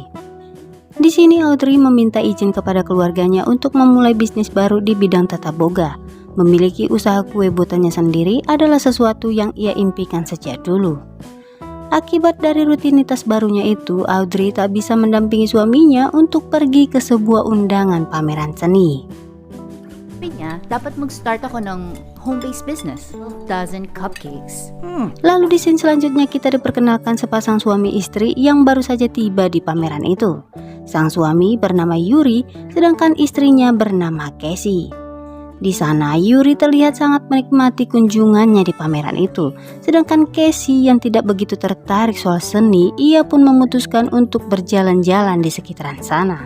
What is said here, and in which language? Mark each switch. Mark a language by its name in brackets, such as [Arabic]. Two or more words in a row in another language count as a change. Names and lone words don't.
[Indonesian] Di sini Audrey meminta izin kepada keluarganya untuk memulai bisnis baru di bidang tata boga. Memiliki usaha kue buatannya sendiri adalah sesuatu yang ia impikan sejak dulu. Akibat dari rutinitas barunya itu, Audrey tak bisa mendampingi suaminya untuk pergi ke sebuah undangan pameran seni. [Filipino] Sabi niya, dapat mag-start ako ng [English] home-based business, dozen cupcakes. [Indonesian] Lalu di scene selanjutnya kita diperkenalkan sepasang suami istri yang baru saja tiba di pameran itu. Sang suami bernama Yuri, sedangkan istrinya bernama Casey. Di sana Yuri terlihat sangat menikmati kunjungannya di pameran itu. Sedangkan Casey yang tidak begitu tertarik soal seni, ia pun memutuskan untuk berjalan-jalan di sekitaran sana.